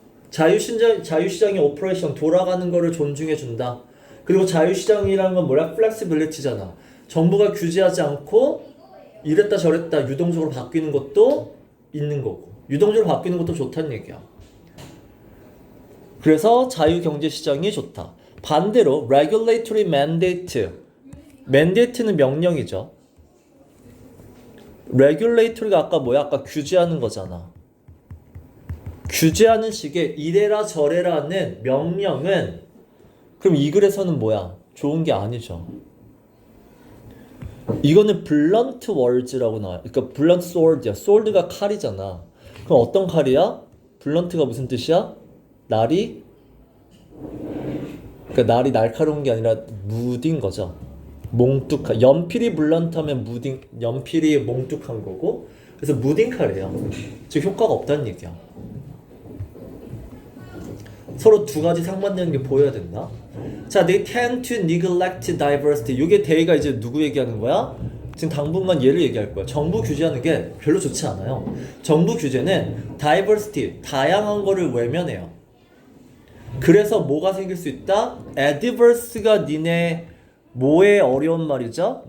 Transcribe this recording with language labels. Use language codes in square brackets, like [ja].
[ko] 자유시장의 오퍼레이션 돌아가는 거를 존중해 준다. 그리고 자유시장이라는 건 뭐야? 플렉시빌리티잖아. 정부가 규제하지 않고 이랬다 저랬다 유동적으로 바뀌는 것도 있는 거고. 유동적으로 바뀌는 것도 좋다는 얘기야. 그래서 자유경제시장이 좋다. 반대로 regulatory mandate. mandate는 명령이죠. regulatory가 아까 뭐야? 아까 규제하는 거잖아. 규제하는 식의 이래라 저래라는 명령은 그럼 이 글에서는 뭐야? 좋은 게 아니죠. 이거는 blunt words라고 나와요. 그러니까 blunt sword야. sword가 칼이잖아. 그럼 어떤 칼이야? blunt가 무슨 뜻이야? 날이? 그러니까 날이 날카로운 게 아니라 무딘 거죠. 몽뚝한. 연필이 블런트하면 연필이 몽뚝한 거고. 그래서 무딩카래요. 즉 효과가 없다는 얘기야. 서로 두 가지 상반되는 게 보여야 된다. [en] 자, they tend to neglect diversity. [ko] 이게 데이가 이제 누구 얘기하는 거야? 지금 당분간 얘를 얘기할 거야. 정부 규제하는 게 별로 좋지 않아요. 정부 규제는 diversity, 다양한 거를 외면해요. 그래서 뭐가 생길 수 있다? adverse가 니네 뭐의 어려운 말이죠?